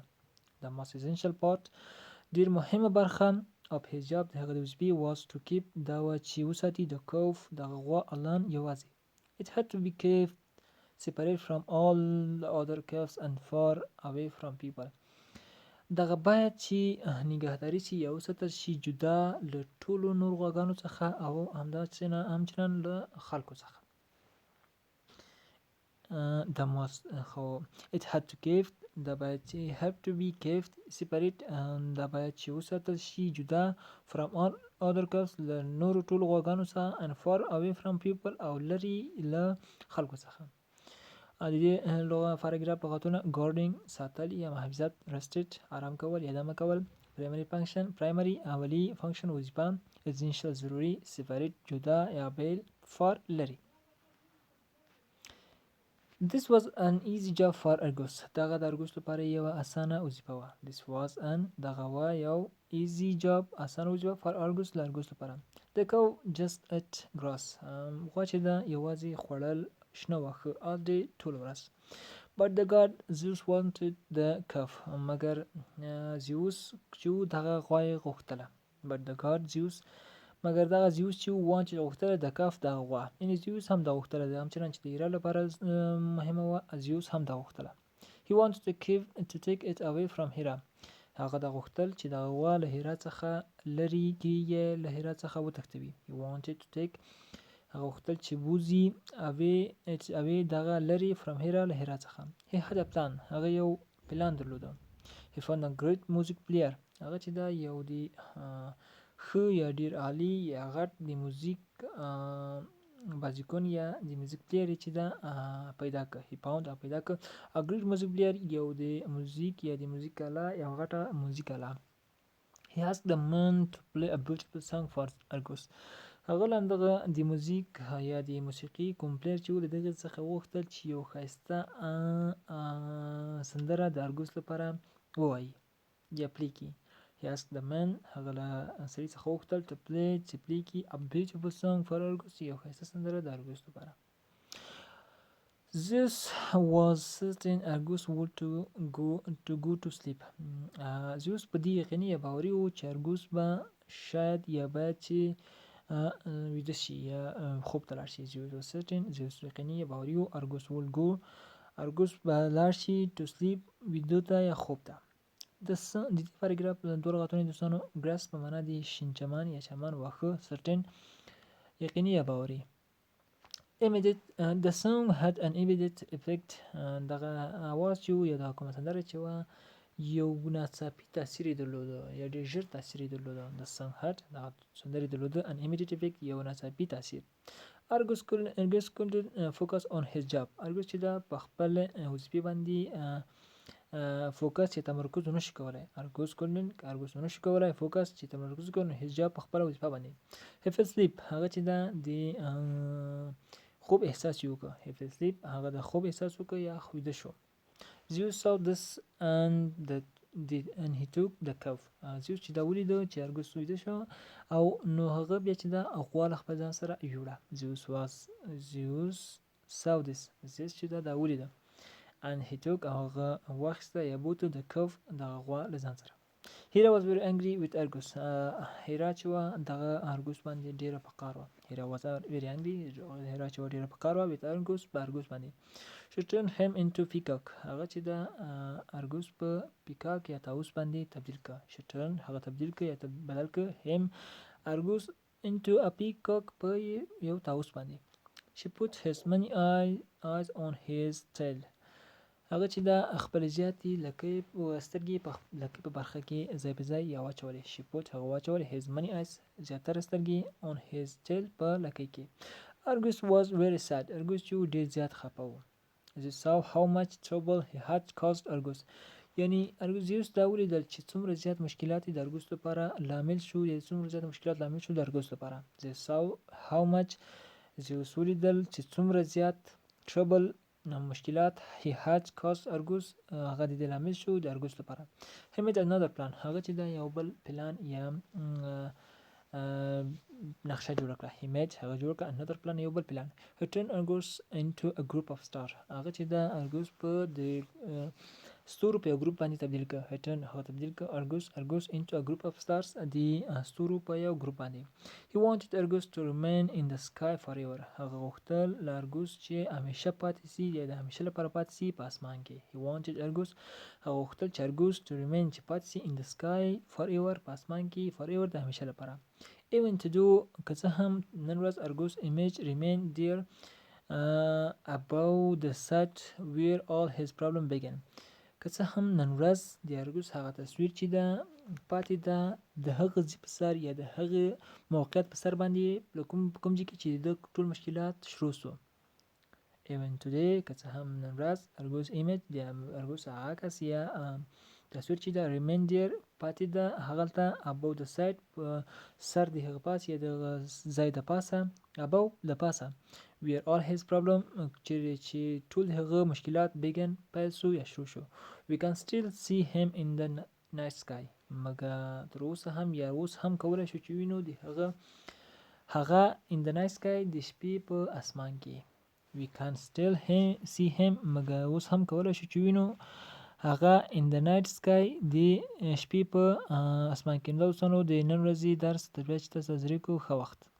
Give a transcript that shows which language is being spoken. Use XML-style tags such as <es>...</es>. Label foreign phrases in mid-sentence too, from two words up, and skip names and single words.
<en>The most essential part</en> <ps>ډیر مهمه برخه</ps> <en>of his job</en> <ps>د هغه د وظیفې</ps> <en>was to keep</en> <ps>دا وه چې وساتي د cow دغه غوا alone یوازې.</ps> <en>It had to be kept separate from all the other cows and far away from people.</en> <ps>دغه باید چې نگهداری شي یا وساتل شي جدا له ټولو نور غواګانو څخه او همچنان له خلکو څخه.</ps> <en>It had to kept</en> <ps>دا باید چې</ps> <en>have to be kept separate</en> <ps>دا باید چې وساتل شي جدا</ps> <en>from all other cows</en> <ps>له نورو ټولو غواګانو څخه</ps> <en>and far away from people</en> <ps>او لري له خلکو څخه. د دې پاراګراف لغاتونه guarding ساتل یا محافظت، restrict آرام کول یا دمه کول،</ps> <en>primary function primary</en> <ps>اولی function وظیفه، essential ضروری، separate جدا یا بیل، far لري.</ps> <en>This was an easy job for Argus.</en> <ps>دغه د ارګوس لپاره یوه اسانه وظیفه وه.</ps> <en>This was an</en> <ps>دغه وه یو</ps> <en>easy job</en> <ps>اسانه وظیفه</ps> <en>for Argus</en> <ps>له ارګوس لپاره.</ps> <en>The cow just ate grass.</en> <ps>غوا چې ده یوازې خوړل شنه واښه</ps> <en>all day</en> <ps>ټوله ورځ.</ps> <en>But the god Zeus wanted the calf.</en> <ps>مګر زیوس چې دغه غوا یې غوښتله.</ps> <en>But the god Zeus</en> <ps>مګر دغه زیوس چې wanted غوښتله د کف دغه غوا، یعنې زیوس هم دا غوښتله ده، همچنان چې د هیرا لپاره مهمه وه، زیوس هم دا غوښتله.</ps> <en>He wanted to take it away from Hera.</en> <ps>هغه دا غوښتل چې دغه غوا له هیرا څخه لرې یې له هیرا څخه وتښتوي.</ps> <en>He wanted to take</en> <ps>هغه غوښتل چې بوزي away دغه لرې</ps> <en>from Hera</en> <ps>له هیرا څخه.</ps> <en>He had a plan.</en> <ps>هغه یو پلان درلوده.</ps> <en>He found a great music player.</en> <ps>هغه چې دا یو دی ښه یا ډیر عالی یا غټ د موزیک بازیکن یا د موزیک پلیر چې دا پیدا کړ.</ps> <en>He found</en> <ps>پیدا کړ</ps> <en>a great music player</en> <ps>یو د موزیک یا د موزیک آله یو غټه موزیک آله.</ps> <en>He asked the man to play a beautiful song for Argus.</en> <ps>هغه دغه د موزیک یا د موسیقي کوم پلیر چې و د دغه څخه وغوښتل چې یو ښایسته سندره د ارګوس لپاره ووایي یا پلی کړي.</ps> <en>He asked the man</en> <ps>هغه له سړي څخه وغوښتل</ps> <en>to play</en> <ps>چې پلی کړي</ps> <en>a beautiful song for Argus</en> <ps>یو ښایسته سندره د ارګوس لپاره.</ps> <en>This was certain Argus would to go to sleep.</en> <ps>زیوس په دې یقیني یا باوري و چې ارګوس به شاید یا باید چې ویده شي یا خوب ته لاړ شي. زیوس</ps> <en>was certain</en> <ps>زیوس یقیني یا باوري و ارګوس</ps> <en>would go</en> <ps>ارګوس به لاړ شي</ps> <en>to sleep</en> <ps>ویده ته یا خوب ته. د دې پاراګراف دوه لغاتونه دوستانو ګراس په معنا د شین چمن یا چمن واښه، certain یقیني یا باوري.</ps> <en>Immediate the song had an immediate effect.</en> <ps>دغه اواز چې یا دغه کومه سندره چې وه یو ناڅاپي تاثیر یې درلوده یا ډېر ژر تاثیر یې درلوده.</ps> <en>The song had</en> <ps>دغه سندرې درلوده</ps> <en>an immediate effect</en> <ps>یو ناڅاپي تاثیر.</ps> <en>Argus couldn't focus on his job.</en> <ps>ارګوس چې دا په خپل وظیفې باندې فوکس چې تمرکز نشي کولای. ارګوس نشي کولای فوکس چې تمرکز وکړي his job په خپل وظیفه باندې.</ps> <en>He fell asleep</en> <ps>هغه چې دا د خوب احساس یې وکړ.</ps> <en>He fell asleep</en> <ps>هغه د خوب احساس وکړ یا ویده شو.</ps> <en>Zeus saw this and he took the calf.</en> <ps>زیوس چې دا ولیده چې ارګوس ویده شو او نو هغه بیا چې دا غوا له خپل ځان سره یوړه.</ps> <en>Zeus saw this</en> <ps>زیوس چې دا ولیده</ps> <en>and he took</en> <ps>هغه واخیسته یا بوته د calf دغه غوا له ځان سره.</ps> <en>Hera was very angry with Argus.</en> <ps>هیرا چې وه دغه ارګوس باندې ډېره په قهر وه.</ps> <en>Hera was very angry.</en> <ps>هیرا چې وه ډېره په قهر وه</ps> <en>with Argus</en> <ps>په ارګوس باندې.</ps> <en>She turned him into peacock.</en> <ps>هغه چې د ارګوس په پیکاک یا طاووس باندې تبدیل کړ.</ps> <en>She turned</en> <ps>هغه تبدیل کړ یا بدل کړ him ارګوس</ps> <en>into a peacock</en> <ps>په یو طاووس باندې.</ps> <en>She put his many eyes on his tail.</en> <ps>هغه چې دا خپل زیاتې لکۍ سترګې په لکۍ په برخه کې ځای په ځای یا واچولې. She put هغه واچولې his many eyes زیاتره سترګې on his tail په لکۍ کې.</ps> <en>Argus was very sad.</en> <ps>ارګوس چې ډېر زیات خفه و.</ps> <en>They saw how much trouble he had caused Argus.</en> <ps>یعنی ارګوس زیوس دا ولیدل چې څومره زیات مشکلات د ارګوس لپاره لامل شو یا څومره زیات مشکلات لامل شو د ارګوس لپاره.</ps> <en>They saw how much</en> <ps>زیوس ولیدل چې څومره زیات trouble مشکلات</ps> <en>he had caused Argus</en> <ps>هغه د دې لامل شو د ارګوس لپاره.</ps> <en>He made another plan.</en> <ps>هغه چې دا یو بل پلان یا نقشه جوړه کړه.</ps> <en>He made</en> <ps>هغه جوړ کړه</ps> <en>another plan</en> <ps>یو بل پلان.</ps> <en>He turned Argus into a group of stars.</en> <ps>هغه چې دا ارګوس په د ستورو په یو ګروپ باندې تبدیل کړ.</ps> <en>He turned</en> <ps>هغه تبدیل کړ</ps> <en>Argus into a group of stars</en> <ps>د ستورو په یو ګروپ باندې.</ps> <en>He wanted Argus to remain in the sky forever.</en> <ps>هغه غوښتل له ارګوس چې همیشه پاتې سي یا د همیشه لپاره پاتې سي په اسمان کې.</ps> <en>He wanted Argus</en> <ps>هغه غوښتل چې ارګوس</ps> <en>to remain</en> <ps>چې پاتې سي</ps> <en>in the sky forever</en> <ps>په اسمان کې forever د همیشه لپاره.</ps> <en>Even to do</en> <ps>که څه هم نن ورځ ارګوس</ps> <en>image remain there above the site where all his problem began.</en> <ps>که څه هم نن ورځ د ارګوس هغه تصویر چې ده پاتې ده د هغه ځای په سر یا د هغه موقعیت په سر باندې کوم ځای کې چې د ټول مشکلات شروع سو.</ps> <en>even today</en> <ps>که څه هم نن ورځ ارګوس ایمیج د ارګوس هغه عکس یا تصویر چې ده</ps> <en>remain there</en> <ps>پاتې ده هغلته</ps> <en>above the side</en> <ps>په سر د هغه پاس یا د ځای د پاسه above د پاسه</ps> <en>where all his problem</en> <ps>چې ټول هغه مشکلات begin پیل شو یا شروع شو</ps> <en>we can still see him in the night sky</en> <ps>مګر تر اوسه هم یا اوس هم کولی شو چې وینو د هغه</ps> <en>in the night sky</en> <ps>د شپې په اسمان کې</ps> <en>we can still see him مګر اوس هم کولی شو چې وینو هغه in the night sky</en> <ps>د شپې په اسمان کې. نو دوستانو د نن ورځې درس تر بیا چې تاسو حاضرې کو ښه وخت.</ps>